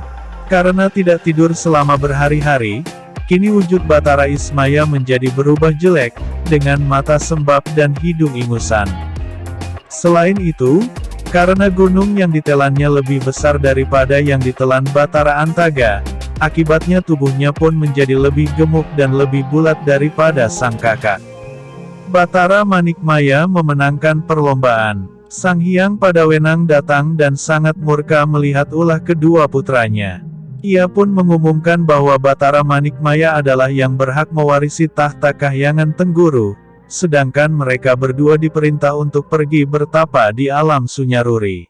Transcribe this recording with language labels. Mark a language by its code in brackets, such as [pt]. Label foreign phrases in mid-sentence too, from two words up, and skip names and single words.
[id] Karena tidak tidur selama berhari-hari, kini wujud Batara Ismaya menjadi berubah jelek, dengan mata sembab dan hidung ingusan. Selain itu, karena gunung yang ditelannya lebih besar daripada yang ditelan Batara Antaga, akibatnya tubuhnya pun menjadi lebih gemuk dan lebih bulat daripada sang kakak. Batara Manikmaya memenangkan perlombaan. Sang Hyang Padawenang datang dan sangat murka melihat ulah kedua putranya. Ia pun mengumumkan bahwa Batara Manikmaya adalah yang berhak mewarisi tahta Kahyangan Tengguru, sedangkan mereka berdua diperintah untuk pergi bertapa di alam Sunyaruri.